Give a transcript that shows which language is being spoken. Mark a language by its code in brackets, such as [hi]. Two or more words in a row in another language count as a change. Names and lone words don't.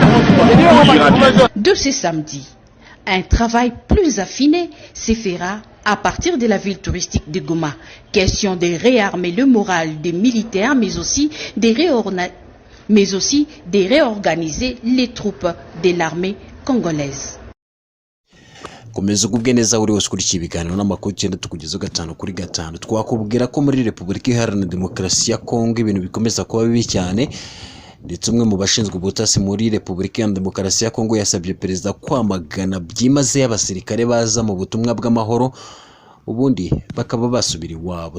[fr] De ce samedi, un travail plus affiné se fera à partir de la ville touristique de Goma. Question de réarmer le moral des militaires, mais aussi de réorganiser les troupes de l'armée congolaise. [rw] Komeza ugubwe neza uri wose kuri kibiganiro n'amakuru cyenda tukugezo gatanu kuri gatanu. Twakubwira ko muri Repubulika Iharanira Demokarasi ya Kongo ibintu bikomeza kuba bibi cyane. Ndetse umwe mu bashinzwe ubutasi muri Repubulika Iharanira Demokarasi ya Kongo yasabye perezida kwamagana byimaze abasirikare baza mu butumwa bw'amahoro ubundi bakaba basubira iwabo.